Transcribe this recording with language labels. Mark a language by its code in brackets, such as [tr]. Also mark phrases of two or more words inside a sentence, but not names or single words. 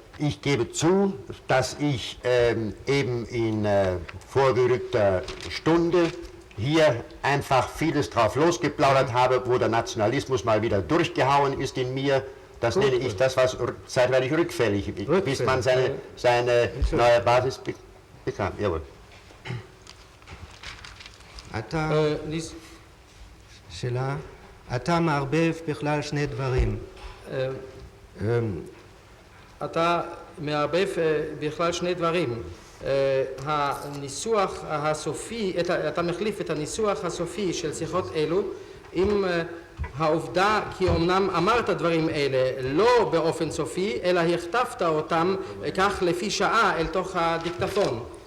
[de] Ich gebe zu, dass ich eben in vorgerückter Stunde hier einfach vieles drauf losgeplaudert habe, wo der Nationalismus mal wieder durchgehauen ist in mir Das nenne ich das, was zeitweilig rückfällig, bis man seine neue Basis bekam. Jawohl. [he] שאלה, אתה מערבב בכלל שני דברים. אתה מערבב בכלל שני דברים. הניסוח הסופי, אתה מחליף את הניסוח הסופי של שיחות אלו עם העובדה כי אמנם אמרת דברים אלה לא באופן סופי, אלא הכתבת אותם כך לפי שעה אל תוך הדיקטפון.